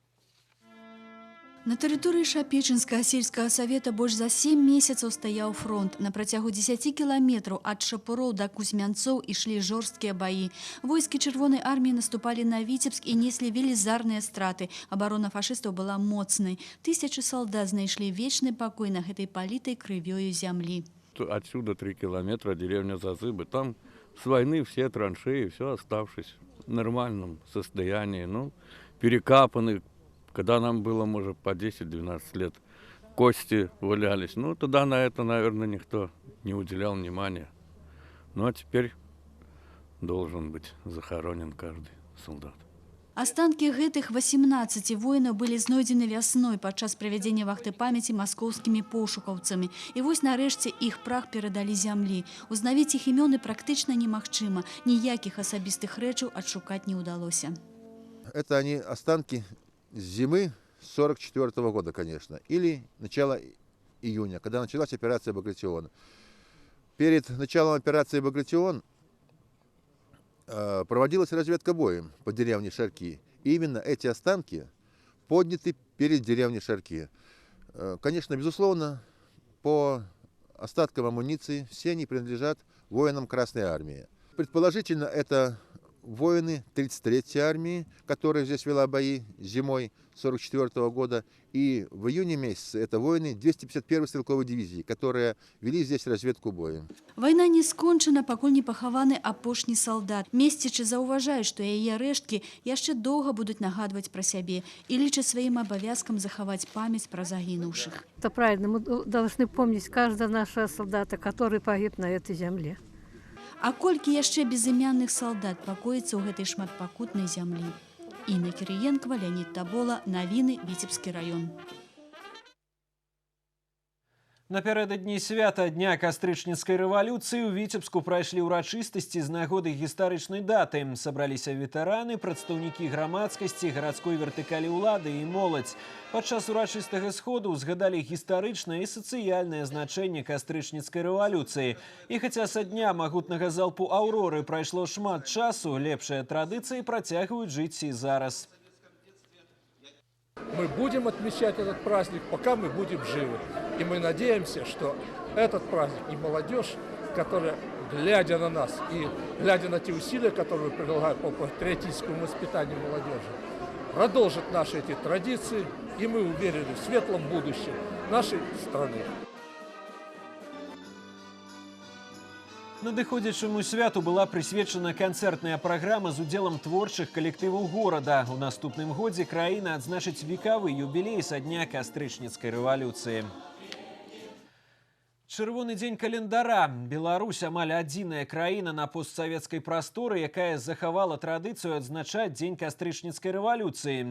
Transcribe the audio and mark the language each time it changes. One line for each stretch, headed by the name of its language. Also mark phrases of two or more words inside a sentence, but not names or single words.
Belarusian: На тэрыторыі Шапечынскага сельскага савета больш за 7 месяцаў стаяў фронт. На працягу 10 кіламетраў ад Шапуроў да Кузьмянцоў ішлі жорсткія баі. Войскі чырвонай арміі наступалі на Віцебск і неслі велізарныя страты. Абарона фашыстаў была моцнай. Тысячы салдат знайшлі вечны пакой на гэтай палітай крывёю зямлі.
Russian: Отсюда 3 километра деревня Зазыбы. Там с войны все траншеи, все оставшись в нормальном состоянии. Ну, перекапаны. Когда нам было, может, по 10-12 лет, кости валялись. Ну, тогда на это, наверное, никто не уделял внимания. Ну, а теперь должен быть захоронен каждый солдат.
Belarusian: Астанкі гэтых 18 воінаў былі знойдзены вясной падчас правядзення вахты памяці маскоўскімі пошукаўцамі. І вось нарэшце іх прах перадалі зямлі. Узнавіць іх імёны практычна немагчыма. Ніякіх асабістых рэчаў адшукаць не ўдалося.
Russian: Это они останки зимы 44 года, конечно, или начала июня, когда началась операция «Багратион». Перед началом операции «Багратион» проводилась разведка боем по деревне Шарки. И именно эти останки подняты перед деревней Шарки. Конечно, безусловно, по остаткам амуниции все они принадлежат воинам Красной Армии. Предположительно, это воины 33-й армии, которая здесь вела бои зимой 1944 года. И в июне месяце это воины 251-й стрелковой дивизии, которые вели здесь разведку боем.
Belarusian: Вайна не скончана, пакуль не пахаваны апошні салдат. Месцічы заўважаюць, што яе рэшткі яшчэ доўга будуць нагадваць пра сябе і лічаць сваім абавязкам захаваць памяць пра загінуўшых.
Russian: Это правильно. Мы должны помнить каждого нашего солдата, который погиб на этой земле.
Belarusian: А колькі яшчэ безымянных салдат пакоіцца ў гэтай шматпакутнай зямлі? Інна Кірыенкова, Леонид Табола, навіны, Віцебскі раён. Напярэдадні свята Дня кастрычніцкай рэвалюцыі ў Віцебску прайшлі ўрачыстасці з нагоды гістарычнай даты. Сабраліся ветэраны, прадстаўнікі грамадскасці, гарадской вертыкалі ўлады і моладзь. Падчас урачыстага сходу узгадалі гістарычнае і сацыяльнае значэнне кастрычніцкай рэвалюцыі. І хаця са дня магутнага залпу «Аўроры» прайшло шмат часу, лепшыя традыцыі працягваюць жыць і зараз.
Russian: Мы будем отмечать этот праздник, пока мы будем живы. И мы надеемся, что этот праздник и молодежь, которая, глядя на нас и глядя на те усилия, которые мы прилагаем по патриотическому воспитанию молодежи, продолжит наши эти традиции, и мы уверены в светлом будущем нашей страны.
Belarusian: Надыходзячаму святу была прысвечана канцэртная праграма з удзелам творчых калектываў горада. У наступным годзе краіна адзначыць векавы юбілей са дня кастрычніцкай рэвалюцыі. Чырвоны дзень календара. Беларусь амаль адзіная краіна на постсавецкай прасторы, якая захавала традыцыю адзначаць дзень кастрычніцкай рэвалюцыі.